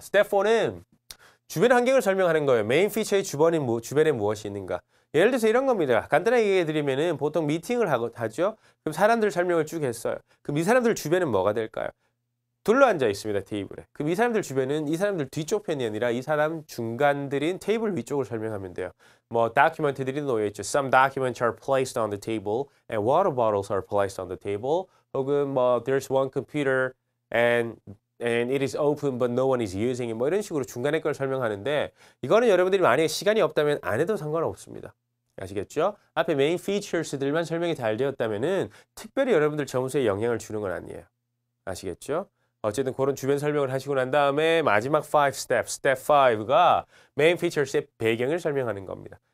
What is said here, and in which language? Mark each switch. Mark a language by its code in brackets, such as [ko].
[ko] 스텝 4는 주변 환경을 설명하는 거예요. 메인 피처의 주변에 무엇이 있는가. 예를 들어서 이런 겁니다. 간단하게 얘기해 드리면은 보통 미팅을 하죠. 그럼 사람들 설명을 쭉 했어요. 그럼 이 사람들 주변은 뭐가 될까요? 둘러앉아 있습니다. 테이블에. 그럼 이 사람들 주변은 이 사람들 뒤쪽 편이 아니라 이 사람 중간들인 테이블 위쪽을 설명하면 돼요. 뭐 다큐멘트들이 놓여 있죠. [en] Some documents are placed on the table and water bottles are placed on the table. [ko] 혹은 뭐 [en] there's one computer and it is open but no one is using it. [ko] 뭐 이런 식으로 중간에 걸 설명하는데 이거는 여러분들이 만약에 시간이 없다면 안 해도 상관없습니다. 아시겠죠? 앞에 메인 피처스들만 설명이 잘 되었다면은 특별히 여러분들 점수에 영향을 주는 건 아니에요. 아시겠죠? 어쨌든 그런 주변 설명을 하시고 난 다음에 마지막 5 스텝, 스텝 5가 메인 피처스의 배경을 설명하는 겁니다.